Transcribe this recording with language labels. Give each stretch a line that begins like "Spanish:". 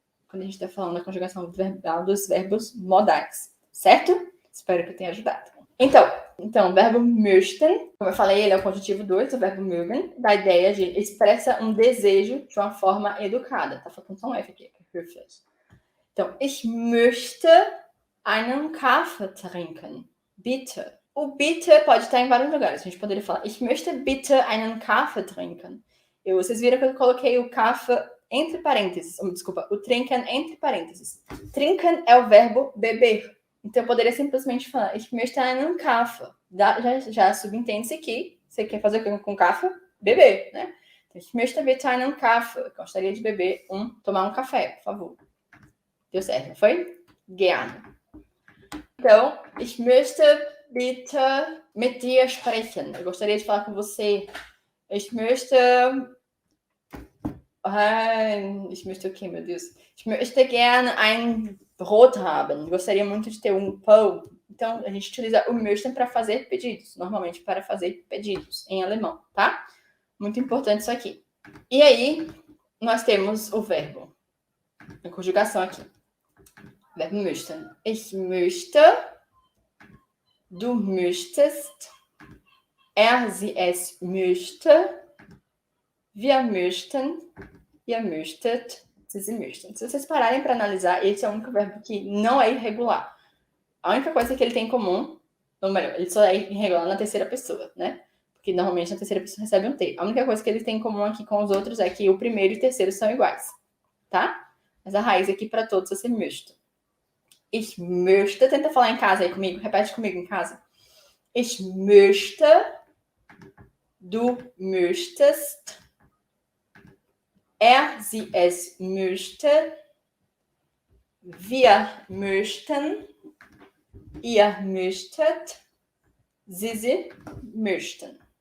Portuguese: Quando a gente está falando da conjugação verbal dos verbos modais. Certo? Espero que eu tenha ajudado. Então, o verbo möchten, como eu falei, ele é o conjuntivo 2 do verbo mögen, da ideia de expressa um desejo de uma forma educada. Tá faltando só um F aqui, höflich.
German: Então, ich möchte einen Kaffee trinken.
Portuguese: Bitte. O bitte pode estar em vários lugares. A gente poderia falar,
German: ich möchte bitte einen Kaffee trinken.
Portuguese: Vocês viram que eu coloquei o Kaffee entre parênteses. Desculpa, o trinken entre parênteses. Trinken é o verbo beber. Então, eu poderia simplesmente falar,
German: ich möchte einen Kaffee.
Portuguese: Já subentende-se que você quer fazer com Kaffee? Beber, né?
German: Ich möchte bitte einen Kaffee.
Portuguese: Gostaria de beber tomar um café, por favor. Deu certo, não foi? Gerne.
German: Então, ich möchte bitte mit dir sprechen.
Portuguese: Eu gostaria de falar com você.
German: Ich möchte
Portuguese: o quê, meu Deus?
German: Ich möchte gerne ein Brot haben.
Portuguese: Gostaria muito de ter pão. Então, a gente utiliza o möchten para fazer pedidos. Normalmente, para fazer pedidos em alemão, tá? Muito importante isso aqui. E aí, nós temos o verbo. A conjugação aqui. Verbo möchten.
German: Ich möchte. Du möchtest. Sie, es möchte. Wir möchten. Ihr möchtet. Sie möchten.
Portuguese: Se vocês pararem para analisar, esse é o único verbo que não é irregular. A única coisa que ele tem em comum, ou melhor, ele só é irregular na terceira pessoa, né? Porque normalmente na terceira pessoa recebe um T. A única coisa que ele tem em comum aqui com os outros é que o primeiro e o terceiro são iguais, tá? Mas a raiz aqui para todos é ser möchte.
German: Ich möchte,
Portuguese: tenta falar em casa aí comigo, repete comigo em casa.
German: Ich möchte, du möchtest, sie, es möchte, wir möchten, ihr möchtet, sie möchten.